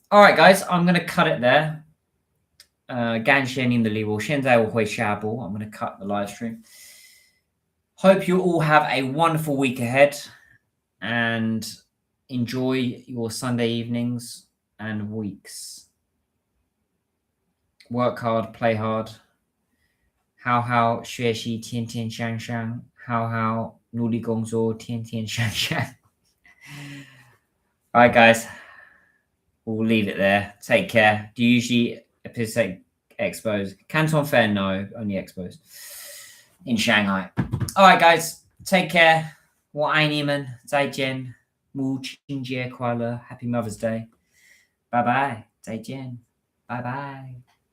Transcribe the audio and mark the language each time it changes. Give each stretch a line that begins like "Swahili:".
English: All right, guys, I'm going to cut it there. I'm going to cut the live stream. Hope you all have a wonderful week ahead and enjoy your Sunday evenings and weeks. Work hard, play hard.
Chinese: 好好学习，天天向上，好好努力工作，天天向上。
English: All right, guys. we'll leave it there. Take care. Do you usually participate expos? Canton Fair, no, only expos in Shanghai. All right, guys, take care.
Chinese: 我爱你们，再见，母亲节快乐，
English: Happy Mother's Day，
Chinese: 拜拜，再见，拜拜。